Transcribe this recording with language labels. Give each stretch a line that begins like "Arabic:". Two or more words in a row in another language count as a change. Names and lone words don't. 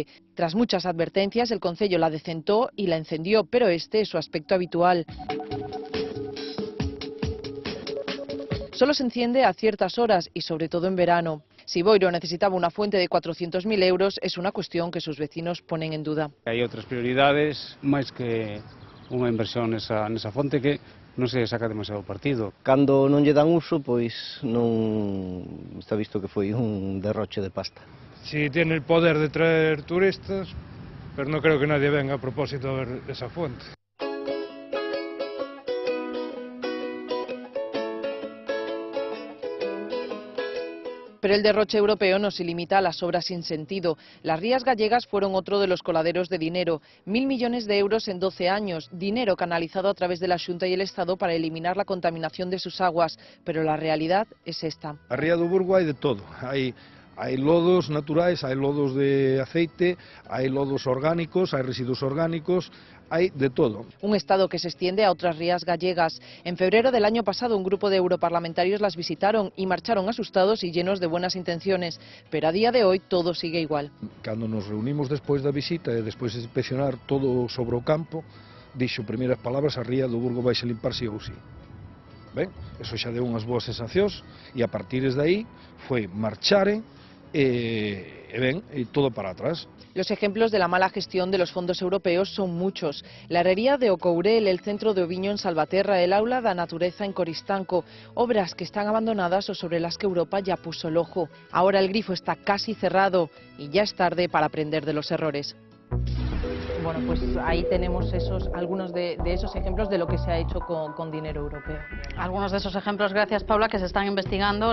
Spanish: Tras muchas advertencias, el concello la decentó y la encendió, pero este es su aspecto habitual. Solo se enciende a ciertas horas y sobre todo en verano. Si Boiro necesitaba una fuente de 400.000 euros, es una cuestión que sus vecinos ponen en duda.
Galician: Hai outras prioridades, máis que unha inversión nesa fonte que non se saca demasiado partido. Cando non lle dan uso, pois non está visto que foi un derroche de pasta.
Spanish: Sí, tiene el poder de traer turistas, pero no creo que nadie venga a propósito a ver esa fuente. Pero el derroche europeo no se limita a las obras sin sentido. Las rías gallegas fueron otro de los coladeros de dinero. 1.000 millones de euros en 12 años. Dinero canalizado a través de la Xunta y el Estado para eliminar la contaminación de sus aguas. Pero la realidad es esta.
Galician: A ría do Burgo hai de todo. Hai lodos naturais, hai lodos de aceite, hai lodos orgánicos, hai residuos orgánicos,
Spanish: hay de todo. Un estado que se extiende a otras rías gallegas. En febrero del año pasado un grupo de europarlamentarios las visitaron y marcharon asustados y llenos de buenas intenciones, pero a día de hoy todo sigue igual.
Galician: Cando nos reunimos despois da visita e despois de inspeccionar todo sobre o campo, dixo primeiras palabras: a ría do Burgo vai se limpar si ou si. Ben, eso xa deu unhas boas sensacións e a partir de aí foi marcharen y todo para atrás.
Spanish: Los ejemplos de la mala gestión de los fondos europeos son muchos. La herrería de Ocourel, el centro de Oviño en Salvaterra, el aula da Natureza en Coristanco, obras que están abandonadas o sobre las que Europa ya puso el ojo. Ahora el grifo está casi cerrado y ya es tarde para aprender de los errores. Bueno, pues ahí tenemos algunos de esos ejemplos de lo que se ha hecho con dinero europeo. Algunos de esos ejemplos, gracias Paula, que se están investigando.